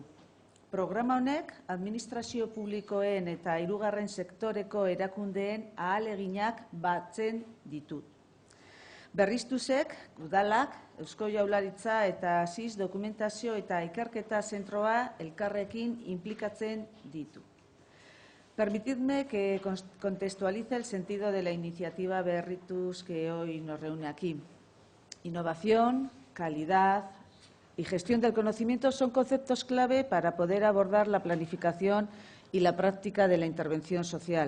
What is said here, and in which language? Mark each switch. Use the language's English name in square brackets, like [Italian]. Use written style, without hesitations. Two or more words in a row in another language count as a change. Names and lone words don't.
[Basque] Programa honek, administrazio publikoen eta hirugarren sektoreko erakundeen ahaleginak batzen ditu. Berriztuzek, udalak, Eusko Jaurlaritza eta SIS dokumentazio eta ikerketa zentroa elkarrekin inplikatzen ditu. [Spanish] Permitidme que contextualice el sentido de la iniciativa Berritus que hoy nos reúne aquí. Innovación, calidad y gestión del conocimiento son conceptos clave para poder abordar la planificación y la práctica de la intervención social.